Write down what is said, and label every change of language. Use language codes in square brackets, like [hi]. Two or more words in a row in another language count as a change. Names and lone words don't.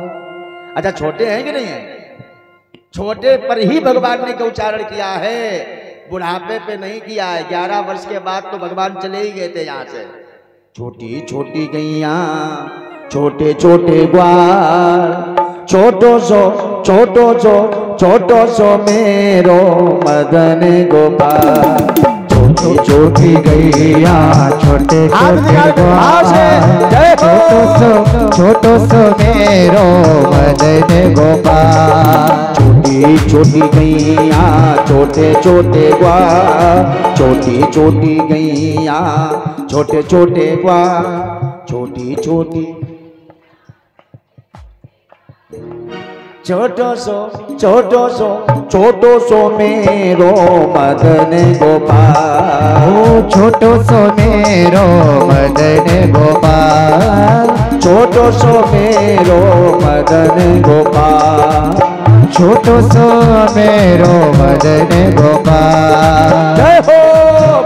[hi] अच्छा, छोटे हैं कि नहीं है? छोटे पर ही भगवान ने गौचारण किया है, बुढ़ापे पे नहीं किया है। 11 वर्ष के बाद तो भगवान चले ही गए थे यहाँ से। छोटी छोटी गैया, छोटे छोटे ग्वाल, [bra] छोटो सो मेरो मदन गोपाल। [hi] छोटी छोटी गैया, छोटे छोटे ग्वाल, [bra] छोटो सो मेरो मदन गोपाल। [hi] छोटी छोटी गैया, छोटे छोटे ग्वाल, छोटी छोटी गैया, छोटे छोटे ग्वाल, छोटी छोटी [bra] छोटो सो मेरो मदन गोपाल। छोटो सो मेरो मदन गोपाल, छोटो सो मेरो मदन गोपाल, छोटो सो मेरो मदन गोपाल। [hi] जय हो।